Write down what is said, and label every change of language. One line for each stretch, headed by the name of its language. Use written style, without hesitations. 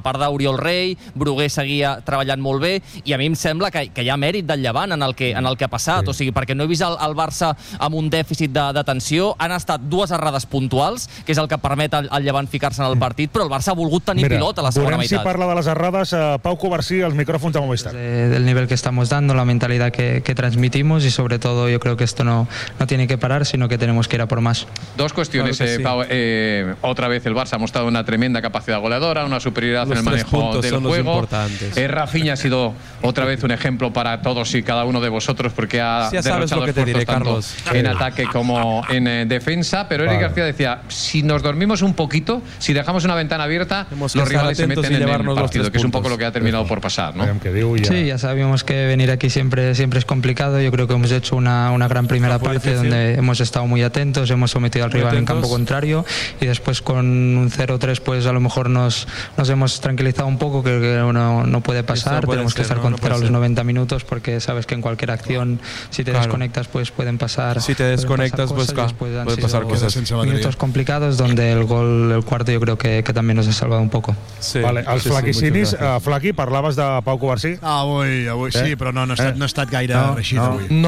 Catalan: A part d'Oriol Rey, Brugué seguia treballant molt bé, i a mi em sembla que hi ha mèrit del Llevant en el que ha passat. Sí. O sigui, perquè no he vist el Barça amb un dèficit d'atenció. Han estat dues errades puntuals, que és el que permet al Llevant ficar-se en el partit, però el Barça ha volgut tenir pilota a la segona meitat. Si parla de les errades, Pau Cobercí, els micròfons de Movistar.
Spanish: Del nivel que estamos dando, la mentalidad que transmitimos, y sobre todo yo creo que esto no tiene que parar, sino que tenemos que ir a por más. Dos cuestiones, claro, sí. Pau. Otra vez el Barça ha mostrado una tremenda capacidad goleadora, una superioridad en el manejo del juego. Rafinha ha sido otra vez un ejemplo para todos y cada uno de vosotros, porque ha derrochado esfuerzos tanto en ataque como en defensa, pero Eric García decía, si nos dormimos un poquito, si dejamos una ventana abierta, los rivales se meten en el partido, que es un poco lo que ha terminado por pasar, ¿no? Sí, ya sabíamos que venir aquí siempre es complicado. Yo creo que hemos hecho una gran primera parte donde hemos estado muy atentos, hemos sometido al rival en campo contrario, y después con un 0-3 pues a lo mejor nos hemos tranquilizado un poco, creo que no puede pasar, tenemos que estar concentrados los 90 minutos, porque sabes que en cualquier acción, si te desconectas, pues pueden pasar. Si te desconectas, pues claro, pueden pasar cosas. Minutos complicados, donde el gol, el cuarto, yo creo que también nos ha salvado un poco.
Catalan: Sí. Vale, al Flaqui Sinis, Flaqui, parlaves de Pau Cobercí. Avui, sí, però no, no ha estat gaire reixit avui.